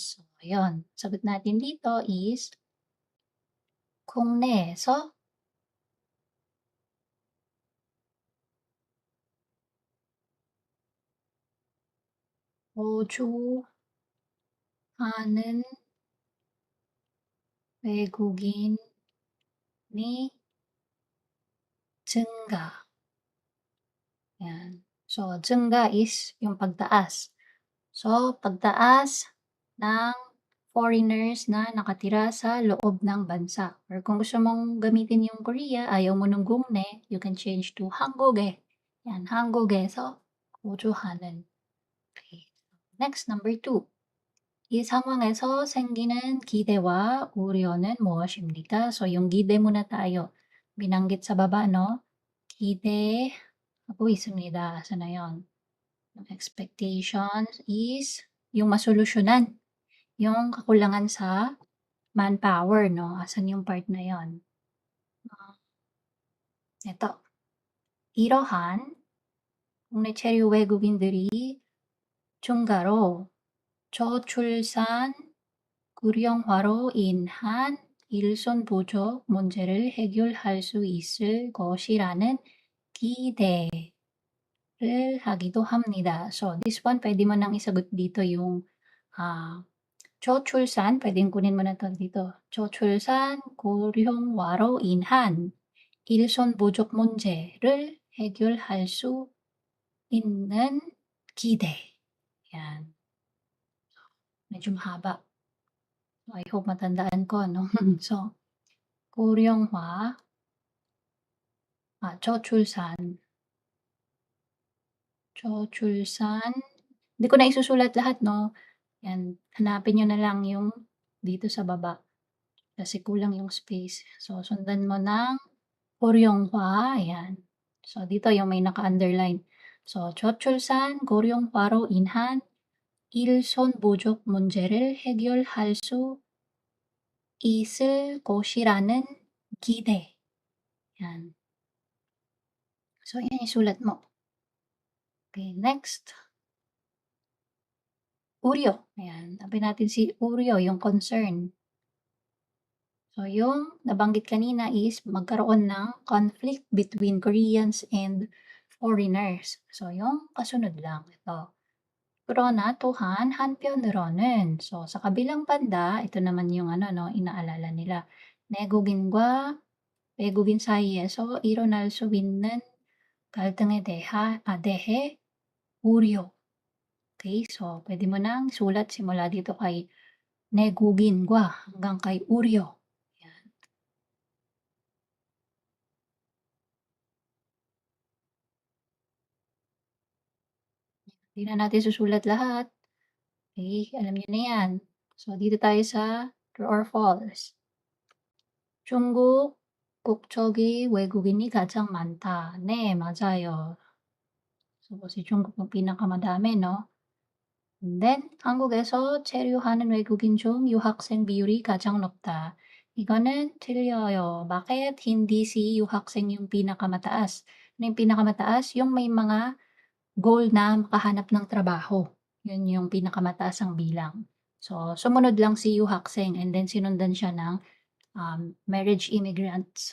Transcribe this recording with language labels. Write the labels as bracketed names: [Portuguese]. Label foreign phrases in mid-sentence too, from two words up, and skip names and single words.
[Filipino] So, ayun. Sagot natin dito is [Korean] 국내에서 거주하는 외국인이 증가. [Filipino] Yan. So, 증가 is yung pagtaas. So, pagtaas ng foreigners na nakatira sa loob ng bansa. Or kung gusto mong gamitin yung Korea, ayaw mo ng gungne, [English] you can change to 한국에. [Korean] Yan, 한국에서 거주하는. [Filipino] Okay. [English] Next, number 2. [Korean] 이 상황에서 생기는 기대와 우려는 무엇입니까? [Filipino] So, yung 기대 muna tayo. Binanggit sa baba, no? [Korean] 기대하고 있습니다. [Filipino] Saan na yun? Yung expectations is yung masolusyonan yung kakulangan sa manpower, no? Asan yung part na yon? Ito. [Korean] 이러한 국내 체류 외국인들이 증가로 저출산 고령화로 인한 일손 부족 문제를 해결할 수 있을 것이라는 기대를 하기도 합니다. [English] So, this one, [Filipino] pwede mo nang isagot dito yung 저출산, pwedeng kunin mo na to dito. [Korean] 저출산 고령화로 인한 일손 부족 문제를 해결할 수 있는 기대. [Filipino] Yan. Medyo mahaba. [English] I hope [Filipino] matandaan ko, no? So, [Korean] 고령화, 저출산, 저출산. [Filipino] Hindi ko na isusulat lahat, no? Yan, hanapin nyo na lang yung dito sa baba. Kasi kulang yung space. So, sundan mo ng 고령화, ayan. So, dito yung may naka-underline. So, [Korean] 저출산 고령화로 인한 일손 부족 문제를 해결할 수 있을 것이라는 기대. [Filipino] Yan. So, yan isulat mo. [English] Okay, next. Uryo. [Filipino] Ayan, sabi natin si Uryo, yung concern. So, yung nabanggit kanina is magkaroon ng [English] conflict between Koreans and foreigners. [Filipino] So, yung kasunod lang ito. [Korean] 그러나 또한 한편으로는 [Filipino] so sa kabilang banda, ito naman yung ano 'no, inaalala nila. [Korean] 내국인과 외국인 사이에서 일어날 수 있는 갈등에 대해 우려. [Filipino] Okay, so pwede mo nang sulat simula dito kay 내국인과 hanggang kay 우려. Yan. Di na natin susulat lahat. Okay, alam niyo na yan. So dito tayo sa true or false. [Korean] 중국 국적이 외국인이 가장 많다. 네, 맞아요. [Filipino] So, si Jungkook yung pinakamadami, no? [English] And then, [Korean] 한국에서 체류하는 외국인 중 유학생 비율이 가장 높다. 이거는 틀려요. [Filipino] Bakit hindi si 유학생 yung pinakamataas? Ano yung pinakamataas? Yung may mga goal na makahanap ng trabaho. Yun yung pinakamataas ang bilang. So, sumunod lang si 유학생 and then sinundan siya ng [English] marriage immigrants.